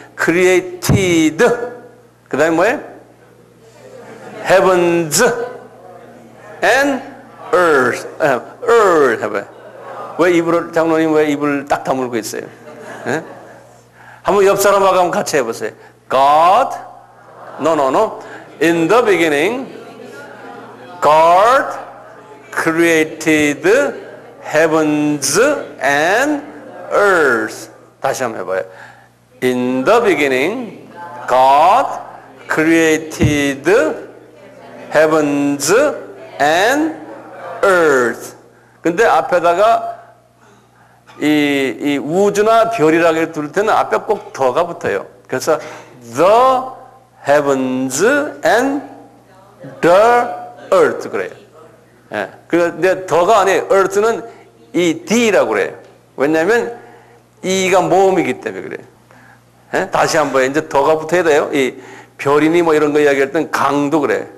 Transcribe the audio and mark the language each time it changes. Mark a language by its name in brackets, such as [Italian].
[English] Created. [Korean] 그 다음에 뭐예요? [English] Heavens and earth. [Korean] earth 해봐요. 왜 입을, 장로님 왜 입을 딱 다물고 있어요? 예? 한번 옆 사람하고 한번 같이 해보세요. [English] God, no. In the beginning, God created heavens and earth. [Korean] 다시 한번 해봐요. [English] In the beginning, God created heavens and earth. [Korean] 근데 앞에다가 이 우주나 별이라고 둘 때는 앞에 꼭 더가 붙어요. [English] 그래서 the heavens and the earth 그래요. [Korean] 예. 근데 더가 아니에요. earth는 이 D라고 그래요. 왜냐하면 이가 모음이기 때문에 그래요. 예? 다시 한번 이제 더가 붙어야 돼요. 이 별이니 뭐 이런 거 이야기할 때는 강도 그래.